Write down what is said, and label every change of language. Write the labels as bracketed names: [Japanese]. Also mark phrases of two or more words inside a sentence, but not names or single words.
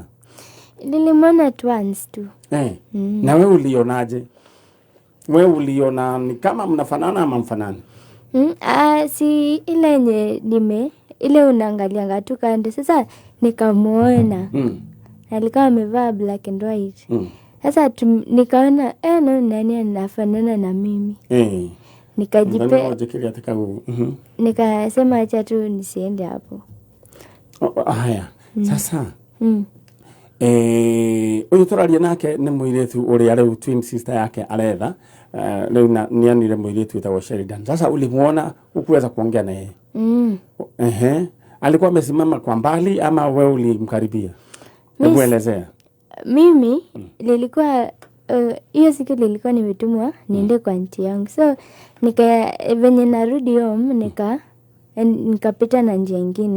[Swahili] Nilimwona once tu. Na wewe ulionaje? Wewe uliona ni kama mnafanana ama mfanani? Si ile yenye ile unaangalia tu kande. Sasa nikamuona. Alikuwa amevaa [English] black and white. [Swahili] Sasa nikaona no, nani anafanana na mimi. Nikasema acha tu nisiende hapo. Haya. [Kikuyu] Sasa uyu turaria nake ni muiretu uria riu [English] twin sister [Kikuyu] yake aretha, riu nianire muiretu itawo Sheridan. [Swahili] Sasa ulimuona ukuweza kuongea na yeye? Alikuwa amesimama kwa mbali ama wewe ulimkaribia? Hebu elezea. Mimi nilikuwa hiyo siku nilikuwa nimetumwa niende kwa aunti yangu. So venye narudi home nikapita na njia nyingine.